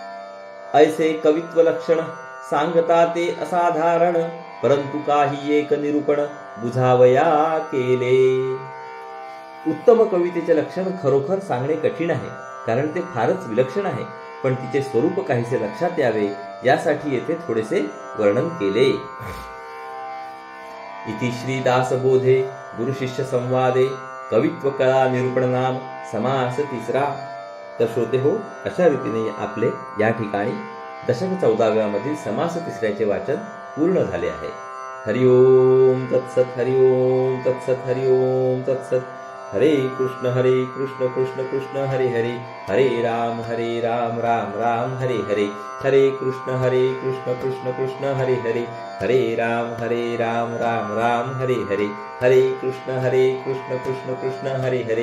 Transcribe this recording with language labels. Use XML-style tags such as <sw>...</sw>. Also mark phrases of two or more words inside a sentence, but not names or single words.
<mr>ऐसे कवित्व लक्षण सांगता ते असाधारण, परंतु काही एक निरूपण बुझावया केले. उत्तम कवितेचे लक्षण खरोखर सांगणे कठीण आहे, कारण ते फारच विलक्षण आहे. पण तिचे स्वरूप काहीसे लक्षात यावे यासाठी येथे थोडेसे वर्णन केले.</mr> <sa>इति श्री दासबोधे गुरु शिष्य संवादे कवित्व कला निरूपण नाम समास तिसरा.</sa> <mr>तर श्रोते हो, अशा रीतीने आपले या ठिकाणी दशक 14व्या मधील समास तिसऱ्याचे वाचन पूर्ण झाले आहे.</mr> <sa>हरिओम तत्सत, हरिओम तत्सत, हरिओम तत्सत. हरे कृष्ण कृष्ण कृष्ण हरे हरे, हरे राम राम राम हरे हरे, हरे कृष्ण कृष्ण कृष्ण हरे हरे, हरे राम राम राम हरे हरे, हरे कृष्ण कृष्ण कृष्ण हरे हरे,</sa>